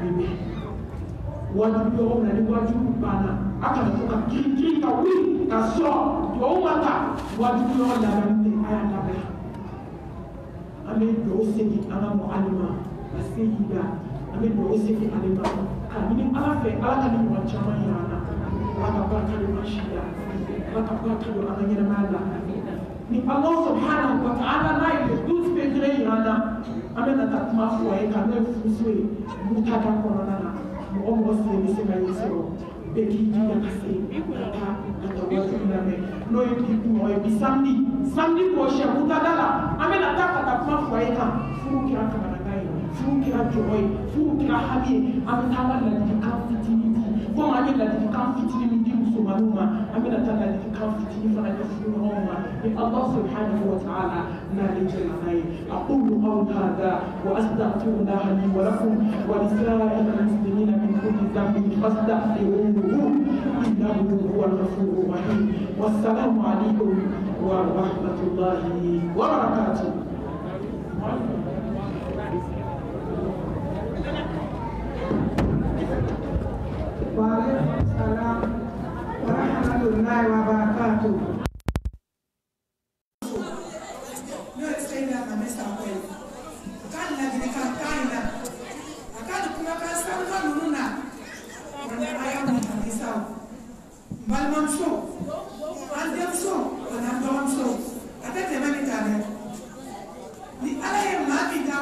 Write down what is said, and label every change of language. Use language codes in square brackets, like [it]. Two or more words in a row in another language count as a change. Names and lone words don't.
[bm] bɛ bɛn wajibi yɔrɔ min na ni wajibi banna a kana to ka girin ka wuli ka sɔrɔ duwawu ma ta wajibi yɔrɔ labɛnni tɛ a y'a labɛn an bɛ duwawu segin an ka mɔgɔlima ka se yi la an bɛ duwawu segin ale ma ka ɲini ala fɛ ala ka ni ɲɔgɔn caman yira an na ala ka barika don an si la ala ka barika don an ka ɲɛnamaya la ni [ar] الله سبحانه وتعالى [bm] n'a ye [fr] le 12 février [bm] yira an na an bɛ na taa kuma fɔ a ye ka n'o ye furuso ye mutada kɔnɔna na mɔgɔ mɔgɔ sen bɛ se ka ye sɔrɔ bɛɛ k'i jija ka se ka taa wajibi lamɛn n'o ye bi kumɔgɔ ye bi [fr] samedi prochain [bm] mutada la an bɛ na taa ka taa kuma fɔ a ye kan furu kɛra kamanagan ye furu kɛra jɔyɔ ye furu kɛra hami ye an bɛ taa an ka ladilikan fitinin di komi an ye ladilikan fitinin min di musomaninw ma an bɛ na taa ladilikan fitinin fana di furuɲɔgɔnw ma ni [ar] الله سبحانه وتعالى [bm] n'ale jɛna n'a ye [ar] أقول قولي هذا وأستغفر الله لي ولكم ولسائر المسلمين من كل ذنب فاستغفروه إنه هو الغفور الرحيم والسلام عليكم ورحمة الله وبركاته. وعليكم السلام ورحمة الله وبركاته. [bm] N'o ye Seyida Mame Sakɔ ye a ka ladilikan kan in na a ka nin kumakan sanuman ninnu na a y'a mun halisa o n balimamuso an denmuso ani an dɔgɔmuso a tɛ tɛmɛ nin kan dɛ ni ala ye maa min da